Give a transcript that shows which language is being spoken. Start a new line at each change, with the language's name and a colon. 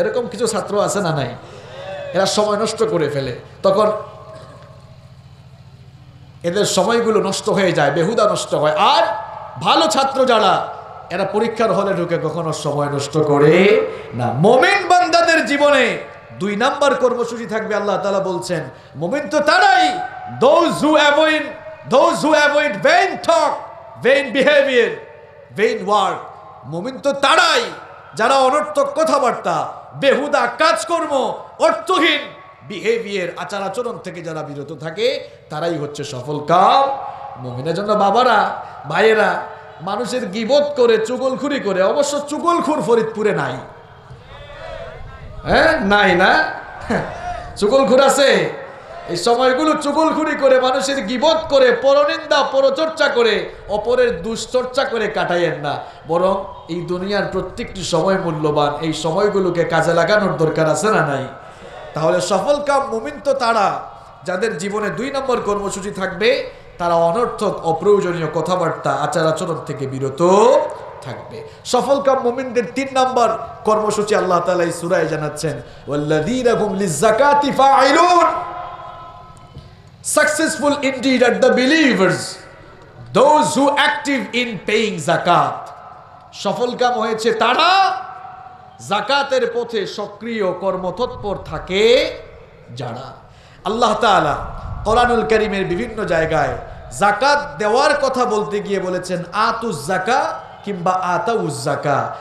Bangla: এরকম কিছু ছাত্র আছে না নাই? এরা সময় নষ্ট করে ফেলে, তখন এদের সময়গুলো নষ্ট হয়ে যায়, বেহুদা নষ্ট হয়। আর ভালো ছাত্র যারা, এরা পরীক্ষার হলে ঢুকে কখনো সময় নষ্ট করে না। মুমিন বান্দাদের জীবনে 2 নাম্বার কর্মসূচি থাকবে। আল্লাহ তাআলা বলছেন, মুমিন তো তারাই,
English: those who avoid vain talk, vain behavior, vain word।
Bangla: মুমিন তো তারাই যারা অনর্থক কথাবার্তা, বেহুদা কাজকর্ম, অর্থহীন বিহেভিয়ার, আচার আচরণ থেকে যারা বিরত থাকে, তারাই হচ্ছে সফল কাম মুমিনের জন্য। বাবারা, ভাইয়েরা, মানুষের গীবত করে, চুগলখুরি করে, অবশ্য চুগলখুর ফরিদপুরে নাই, হ্যাঁ নাই না? চুগলখুর আছে? এই সময়গুলো চুগলখুরি করে, মানুষের গীবত করে, পরনিন্দা, পরচর্চা করে, অপরের দুশ্চর্চা করে কাটাইয়েন না, বরং এই দুনিয়ার প্রত্যেকটি সময় মূল্যবান। এই সময়গুলোকে কাজে লাগানোর দরকার আছে না নাই? তাহলে সফল কাম মুমিন তো তারা যাদের জীবনে 2 নম্বর কর্মসূচি থাকবে, তারা অনর্থক অপ্রয়োজনীয় কথাবার্তা, আচার আচরণ থেকে বিরত থাকবে। সফল কাম মুমিনদের 3 নম্বর কর্মসূচি আল্লাহ তাআলা এই সূরায় জানাচ্ছেন,
Arabic: ওয়াল্লাযীনা হুম লিয-যাকাতি ফাঈলুন।
English: Successful indeed are the believers, those who active in paying zakat.
Bangla: সফল কাম হয়েছে তারা যাকাতের পথে সক্রিয় কর্মতৎপর থাকে যারা। আল্লাহ তাআলা কোরআনুল কারীমের বিভিন্ন জায়গায় জাকাত দেওয়ার কথা বলতে গিয়ে বলেছেন আতুজ জাকা কিংবা আতাউজ জাকা।